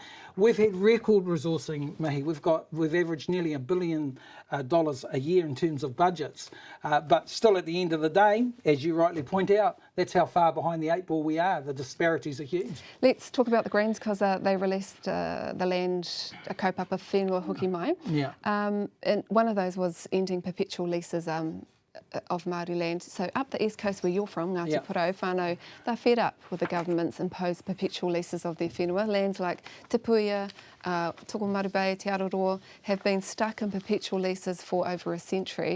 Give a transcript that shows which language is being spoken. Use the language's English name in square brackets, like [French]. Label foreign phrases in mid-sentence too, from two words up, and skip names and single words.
[English] We've had record resourcing, Mihi. We've averaged nearly $1 billion a year in terms of budgets. But still at the end of the day, as you rightly point out, that's how far behind the 8 ball we are. The disparities are huge. Let's talk about the Greens, because they released the land, [Māori] a kaupapa whenua hoki mai. [English] Yeah. And one of those was ending perpetual leases of Māori land. So up the east coast where you're from, Ngāti Porou, whānau, they're fed up with the government's imposed perpetual leases of their whenua. Lands like Tupper, Tokomaru Bay, Te Aroa have been stuck in perpetual leases for over a century.